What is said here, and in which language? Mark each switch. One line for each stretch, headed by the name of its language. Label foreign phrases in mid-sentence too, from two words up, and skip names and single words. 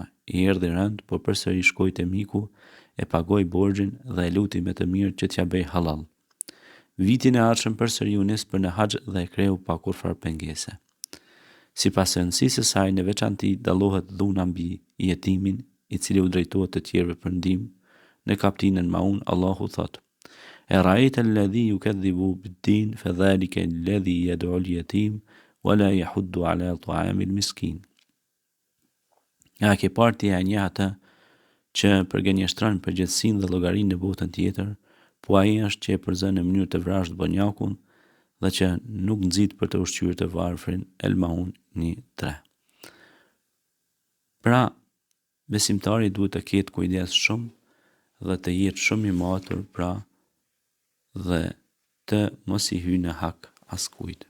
Albanian: I erdhi rënd, por përsëri shkoi te miku, e pagoi borxhin dhe e luti me të mirë që t'ja bëj halal. Vitin e ardhshëm përsëri u nis për në haxh dhe e kreu pa kurfar pengese. Sipas rëndësisë së saj, në veçanti dallohet dhuna mbi jetimin, i cili u drejtohet të tjerëve për ndihmë. Në kapitullin Maun, Allahu thot:
Arabic: أرأيت الذي يكذب بالدين فذلك الذي يدع اليتيم ولا يحض على طعام المسكين.
Albanian: Ja ke parti e një atë që përgënjeshtron përgjegjësinë dhe llogarinë në botën tjetër, po ai është që e përzon në mënyrë të vrasht bonjakun dhe që nuk nxit për të ushqyer të varfrin. El Maun 1:3. Pra, besimtari duhet të ketë kujdes shumë dhe të jetë shumë i matur, pra dhe të mos i hyjë në hak askujt.